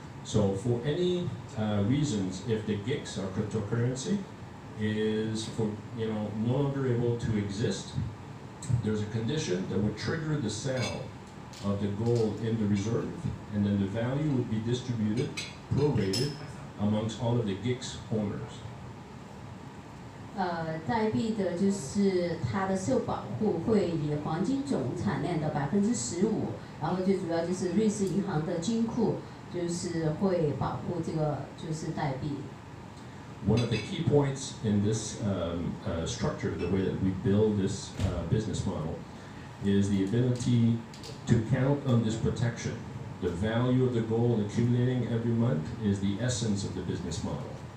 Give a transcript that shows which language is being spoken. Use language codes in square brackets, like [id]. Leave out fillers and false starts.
[en] So for any reasons, if the GICS, our cryptocurrency, is no longer able to exist, there's a condition that would trigger the sale of the gold in the reserve, and then the value would be distributed, prorated, amongst all of the GICS owners. [zh] 代币的就是它的受保护会以黄金总产量的15%，然后最主要就是瑞士银行的金库就是会保护这个就是代币。 [en] One of the key points in this structure, the way that we build this business model, is the ability to count on this protection. The value of the gold accumulating every month is the essence of the business model.